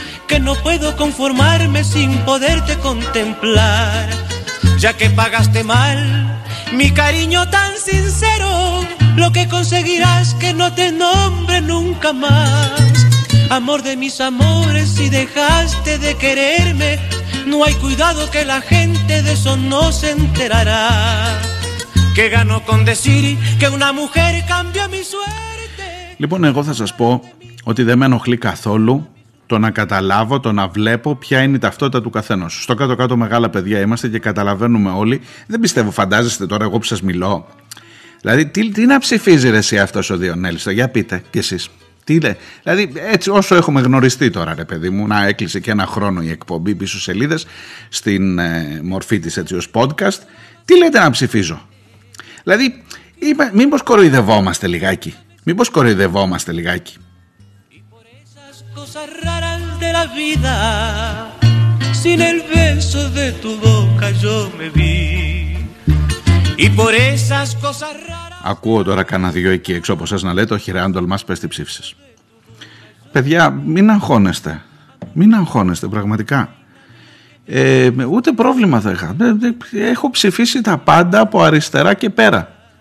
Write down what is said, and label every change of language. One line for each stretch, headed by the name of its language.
Spanish: Que no puedo conformarme sin poderte contemplar, ya que pagaste mal mi cariño tan sincero, lo que conseguirás que no te nombre nunca más. Amor de mis amores, si dejaste de quererme, no hay cuidado que la gente de eso no se enterará. ¿Qué gano con decir que una mujer cambió mi suerte?
Greek: Λοιπόν, εγώ θα σας πω ότι δεν με ενοχλεί καθόλου το να καταλάβω, το να βλέπω ποια είναι η ταυτότητα του καθενός. Στο κάτω-κάτω μεγάλα παιδιά είμαστε και καταλαβαίνουμε όλοι. Δεν πιστεύω, φαντάζεστε τώρα εγώ που σας μιλώ. Δηλαδή, τι να ψηφίζει ρε εσύ αυτός ο Διονέλης, για πείτε κι εσείς. Τι λέει, δηλαδή έτσι όσο έχουμε γνωριστεί τώρα ρε παιδί μου, να έκλεισε και ένα χρόνο η εκπομπή πίσω σελίδες, στην μορφή της έτσι ως podcast, τι λέτε να ψηφίζω. Δηλαδή, μήπως κοροϊδευόμαστε λιγάκι, μήπως κοροϊδευόμαστε λιγάκι.
Spanish: Cosas raras de la vida, sin el beso de tu boca yo me vi. Y por esas cosas raras.
Greek: Ακούω τώρα κανένα δυο εκεί έξω από σας να λέτε, όχι ρε Άντολ, μας πες τι ψήφισες. Παιδιά, μην αγχώνεστε. Μην αγχώνεστε, πραγματικά. Ούτε πρόβλημα θα είχα. Έχω ψηφίσει τα πάντα από αριστερά και πέρα.